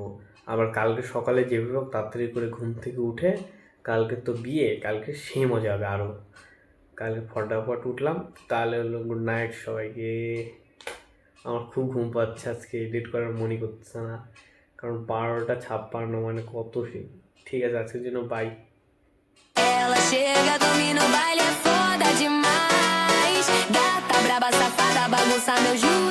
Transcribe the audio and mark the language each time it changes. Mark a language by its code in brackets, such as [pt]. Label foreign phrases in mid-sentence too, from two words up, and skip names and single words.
[bn] আবার কালকে সকালে যেভাবে হোক তাড়াতাড়ি করে ঘুম থেকে উঠে, কালকে তো বিয়ে, কালকে সেই মজা হবে আরও। কালকে ফটাফট উঠলাম, তাহলে হলো [en] Good night [bn] সবাইকে। আমার খুব ঘুম পাচ্ছে, আজকে এডিট করার মনই করতেছে না, কারণ 12:56 মানে কত সে। ঠিক আছে, আজকের জন্য বাই। [pt] Ela chega, domina o baile, é foda demais. Gata braba, safada, bagunça meu juízo.